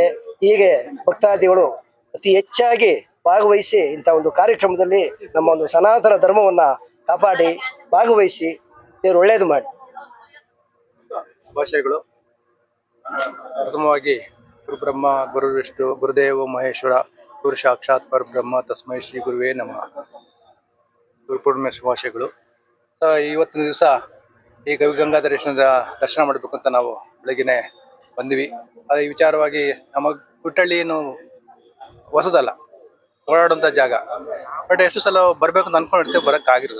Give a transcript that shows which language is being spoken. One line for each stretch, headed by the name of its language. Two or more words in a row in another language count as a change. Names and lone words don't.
Kannada: ಹೀಗೆ ಭಕ್ತಾದಿಗಳು ಅತಿ ಹೆಚ್ಚಾಗಿ ಭಾಗವಹಿಸಿ ಇಂಥ ಒಂದು ಕಾರ್ಯಕ್ರಮದಲ್ಲಿ ನಮ್ಮ ಒಂದು ಸನಾತನ ಧರ್ಮವನ್ನ ಕಾಪಾಡಿ ಭಾಗವಹಿಸಿ ದೇವರು ಒಳ್ಳೇದು ಮಾಡಿ. ಭಾಷೆಗಳು ಪ್ರಥಮವಾಗಿ
Sanskrit: ಗುರುಬ್ರಹ್ಮ ಗುರು ವಿಷ್ಣು ಗುರುದೇವ ಮಹೇಶ್ವರ ಗುರು ಸಾಕ್ಷಾತ್ ಪರಬ್ರಹ್ಮ ತಸ್ಮೈ ಶ್ರೀ ಗುರುವೇ ನಮಃ.
Kannada: ಗುರುಪೂರ್ಣಿಮೆ ಶುಭಾಶಯಗಳು. ಇವತ್ತಿನ ದಿವಸ ಈ ಗವಿಗಂಗಾಧರೇಶ್ವರದ ದರ್ಶನ ಮಾಡಬೇಕು ಅಂತ ನಾವು ಬೆಳಗ್ಗೆನೆ ಬಂದ್ವಿ. ಅದೇ ವಿಚಾರವಾಗಿ ನಮ್ಮ ಗುಟ್ಟಳ್ಳಿ ಏನು ಹೊಸದಲ್ಲ, ಓಡಾಡುವಂಥ ಜಾಗ. ಬಟ್ ಎಷ್ಟು ಸಲ ಬರಬೇಕು ಅಂತ ಅನ್ಕೊಂಡಿರ್ತೇವೆ, ಬರೋಕ್ಕಾಗಿರಲಿಲ್ಲ.